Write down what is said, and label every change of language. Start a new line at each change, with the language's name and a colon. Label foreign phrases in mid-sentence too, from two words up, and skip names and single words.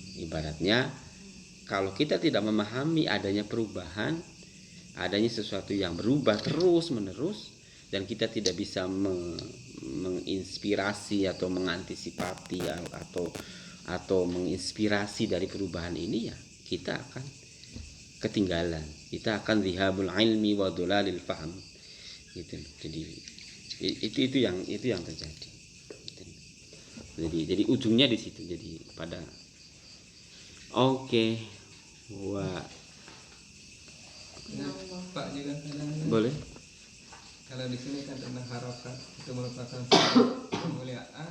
Indonesian: Ibaratnya kalau kita tidak memahami adanya perubahan, adanya sesuatu yang berubah terus menerus, dan kita tidak bisa menginspirasi atau mengantisipasi atau menginspirasi dari perubahan ini, ya kita akan ketinggalan. Kita akan
Arabic: ذهاب العلم وضلال الفهم.
Indonesian: Gitu. Jadi itu yang terjadi. Jadi ujungnya di situ. Jadi pada oke. Wah. Nah, Pak juga kadang Boleh. Kalau di sini kan tentang harokat itu merupakan kemuliaan.